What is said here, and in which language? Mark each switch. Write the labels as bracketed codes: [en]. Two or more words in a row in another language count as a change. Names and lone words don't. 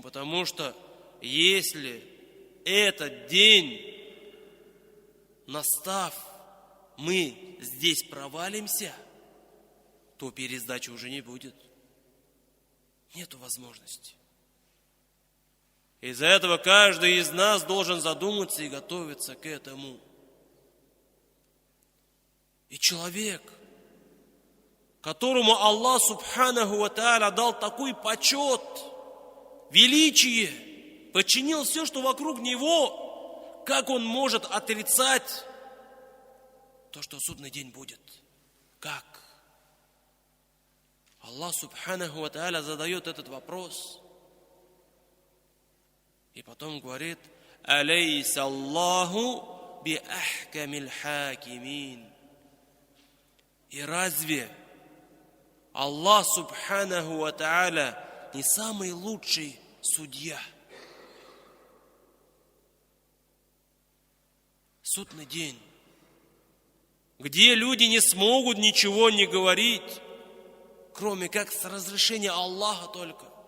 [ru] Потому что если этот день, настав, мы здесь провалимся, то пересдачи уже не будет. Нету возможности. Из-за этого каждый из нас должен задуматься и готовиться к этому. И человек, которому Аллах [ar] سبحانه وتعالى [ru] дал такой почет, величие, подчинил все, что вокруг него, как он может отрицать то, что судный день будет? Как? Аллах [ar] سبحانه وتعالى [ru] задает этот вопрос. И потом говорит: [ar] «أليس الله بأحكم الحاكمين». [ru] И разве Аллах [ar] سبحانه وتعالى [ru] не самый лучший судья? Судный день, где люди не смогут ничего не говорить, кроме как с разрешения Аллаха только.